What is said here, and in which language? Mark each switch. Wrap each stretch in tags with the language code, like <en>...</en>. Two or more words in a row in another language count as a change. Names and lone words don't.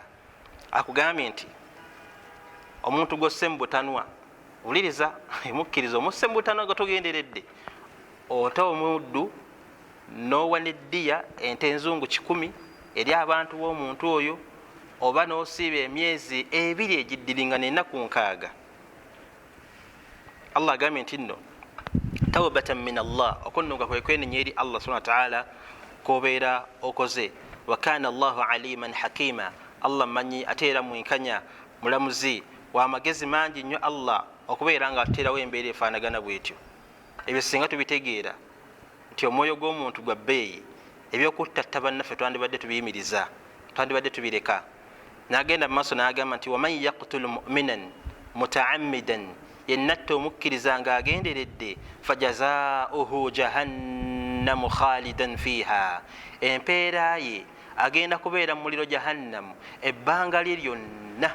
<lg>Akugambye nti omuntu gosse mu butanwa, wuliriza, mukkiriza omusse mu butanwa nga togenderedde, ota omuddu n'owa n'eddiya ente enzungu 100 eri abantu b'omuntu oyo, oba n'osiiba emyezi 2 egiddiringana ennaku 6. Allah agambye nti nno</lg> <ar>توبة من الله,</ar> <lg>okunnuga kwe kwenenya eri Allah</lg> <ar>سبحانه وتعالى</ar> <lg>kobeera okoze.</lg> <ar>وكان الله عليما حكيما,</ar> <lg>Allah manyi ate era mwenkanya mulamuzi wa magezi mangi nnyo Allah okubeera nga ateerawo embeera efaanagana bwetyo. Ebyo singa tubitegeera nti omwoyo gw'omuntu gwa bbeeyi, ebyokutatta bannaffe twandibadde tubiyimiriza, twandibadde tubireka. N'agenda mu maaso n'agamba nti</lg> <ar>ومن يقتل مؤمنا متعمدا,</ar> <lg>yennatta omukkiriza nga agenderedde,</lg> <ar>فجزاؤه جهنم خالدا فيها,</ar> <lg>empeera ye agenda kubeera mu muliro jahannamu ebbanga lye lyonna.</lg>